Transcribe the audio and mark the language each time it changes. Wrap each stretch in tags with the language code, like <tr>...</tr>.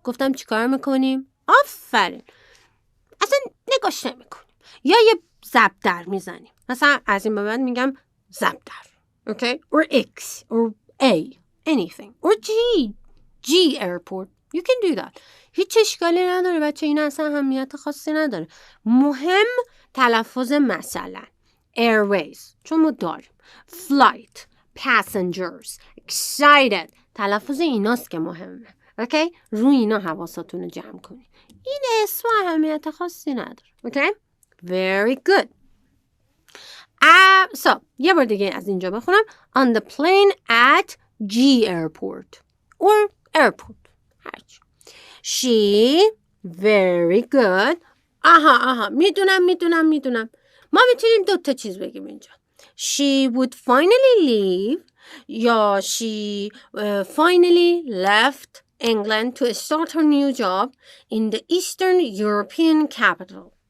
<fa>گفتم چیکار میکنیم؟ آفرین، اصلا نگاش نمیکنیم یا یه ضرب در میزنیم. مثلا از این به بعد میگم ضرب در، okay?</fa> <en>or X or A, anything, or G airport, you can do that.</en> <fa>هیچ اشکالی نداره بچه، این اصلا اهمیت خاصی نداره. مهم تلفظ، مثلا airways چون ما داریم، flight, passengers, excited، تلفظ ایناست که مهمه. اوکی؟ روی اینا حواساتون رو جمع کنید. این اسم اهمیت خاصی نداره.</fa> <en>Okay? Very good.</en> <fa>So, یه بار دیگه از اینجا بخونم.</fa> <en>On the plane at G airport or airport. هرچی. She, very good.</en> <fa>میدونم. ما میتونیم 2 تا چیز بگیم اینجا.</fa> <en>She would finally leave یا she finally left England to start her new job in the Eastern European capital.</en>